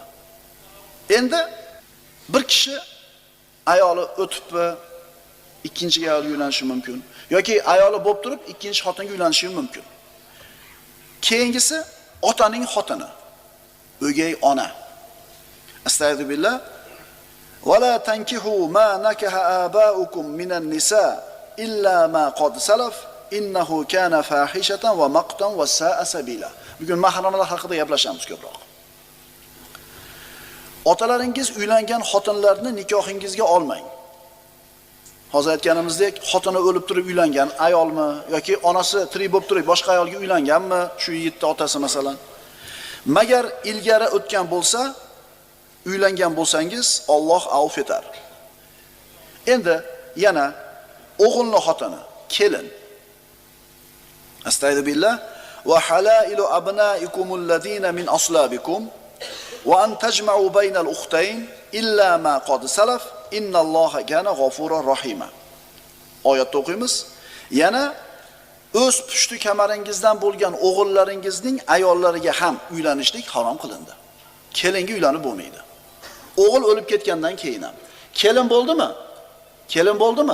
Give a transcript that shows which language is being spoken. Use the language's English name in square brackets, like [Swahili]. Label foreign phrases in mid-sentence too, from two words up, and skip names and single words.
[Uzbek] Endi bir kishi ayoli o'tibmi, ikkinchi ayolga uylanishi mumkin yoki ayoli bo'lib turib ikkinchi xotinga uylanishi mumkin. Keyingisi otaning xotini, o'gay ona. [Arabic] أستغفر الله. ولا تنكحوا ما نكح آباؤكم من النساء إلا ما قد سلف إنه كان فاحشة ومقتا وساء سبيلا. [Uzbek] Bugun mahramlar haqida gaplashamiz ko'proq. Otalaringiz uylangan xotinlarni nikohingizga olmang. Hozir aytganimizdek, xotini o'lib turib uylangan ayolmi yoki onasi tirik bo'lib turib boshqa ayolga uylanganmi, shu yigitning otasi masalan. Magar ilgari o'tgan bo'lsa, uylangan bo'lsangiz Alloh avf etar. Endi yana o'g'ilning xotini, kelin. [Arabic] أستغفر الله. وحلائل أبنائكم الذين من أصلابكم وأن تجمعوا بين الأختين إلا ما قد سلف إن الله كان غفورا رحيما. [Uzbek] Oyatda o'qiymiz. Yana o'z pushti kamaringizdan bo'lgan o'g'illaringizning ayollariga ham uylanishlik harom qilindi. Kelinga uylanib bo'lmaydi. O'g'il o'lib ketgandan keyin ham. Kelin bo'ldimi? Kelin bo'ldimi?